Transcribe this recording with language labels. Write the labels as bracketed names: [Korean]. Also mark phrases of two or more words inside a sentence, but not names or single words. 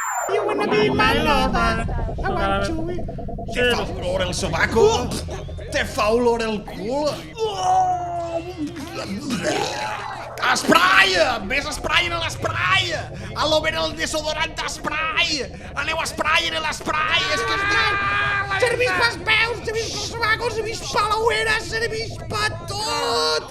[English] You wanna be my lover. I want to be... [Catalan] Te fa olor el sobaco? Te fa olor el cul? Esprai! Ves esprai en l'esprai! A l'ober el desodorant d'esprai! Aneu esprai en l'esprai! És que Serveix pels peus, serveix pels sobacos, serveix per la uera, serveix per tot!